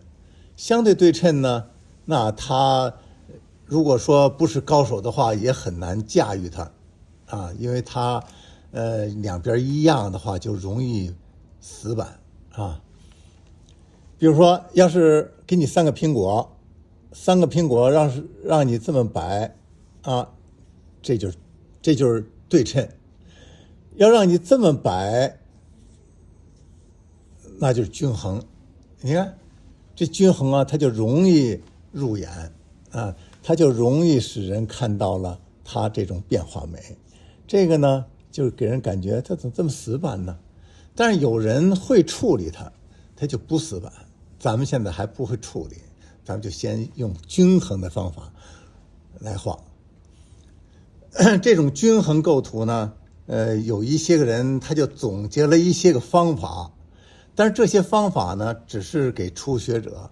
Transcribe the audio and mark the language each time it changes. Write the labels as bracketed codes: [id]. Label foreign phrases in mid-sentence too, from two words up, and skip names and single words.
[zh] 相對對稱呢，那它如果說不是高手的話，也很難駕馭它，啊，因為它兩邊一樣的話，就容易死板啊。比如說，要是給你三個蘋果讓你這麼擺啊，這就是對稱。要讓你這麼擺，那就是均衡。你看這均衡啊，它就容易入眼啊，它就容易使人看到了它這種變化美。這個呢，就是給人感覺它怎麼這麼死板呢？但是有人會處理它，它就不死板。咱們現在還不會處理，咱們就先用均衡的方法來畫。這種均衡構圖呢，有一些個人他就總結了一些個方法，但是這些方法呢，只是給初學者。